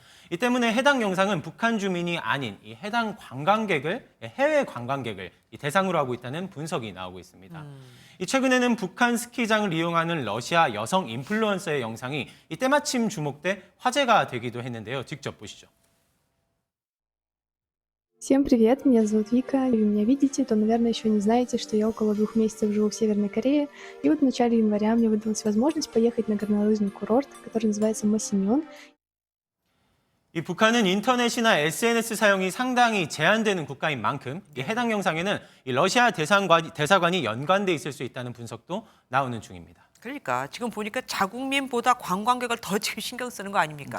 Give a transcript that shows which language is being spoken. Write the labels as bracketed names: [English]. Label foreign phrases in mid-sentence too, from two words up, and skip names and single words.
[Korean] 이 때문에 해당 영상은 북한 주민이 아닌 이 해당 해외 관광객을 대상으로 하고 있다는 분석이 나오고 있습니다. 최근에는 북한 스키장을 이용하는 러시아 여성 인플루언서의 영상이 때마침 주목돼 화제가 되기도 했는데요. 직접 보시죠. [Russian] Всем привет, меня зовут Вика. Если вы меня видите, то, наверное, еще не знаете, что я около 2 месяцев живу в Северной Корее. И вот в начале января мне выдалась возможность поехать на горнолыжный курорт, который называется Масиньон. [Korean] 북한은 인터넷이나 SNS 사용이 상당히 제한되는 국가인 만큼 해당 영상에는 러시아 대사관이 연관돼 있을 수 있다는 분석도 나오는 중입니다. 그러니까 지금 보니까 자국민보다 관광객을 더 지금 신경 쓰는 거 아닙니까?